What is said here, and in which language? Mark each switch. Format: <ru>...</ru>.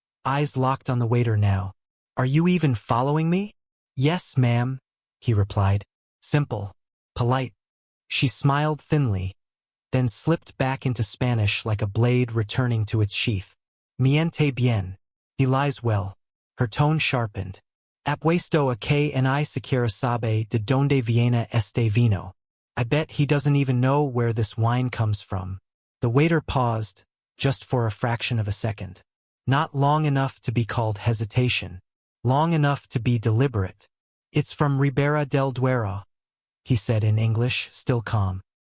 <en>Eyes locked on the waiter now. Are you even following me? Yes, ma'am, he replied. Simple, polite. She smiled thinly, then slipped back into Spanish like a blade returning to its sheath.</en> <es>Miente bien.</es> <en>He lies well. Her tone sharpened.</en> <es>Apuesto a que ni siquiera sabe de donde viene este vino.</es> <en>I bet he doesn't even know where this wine comes from. The waiter paused, just for a fraction of a second. Not long enough to be called hesitation. Long enough to be deliberate. It's from Ribera del Duero, he said in English, still calm.</en>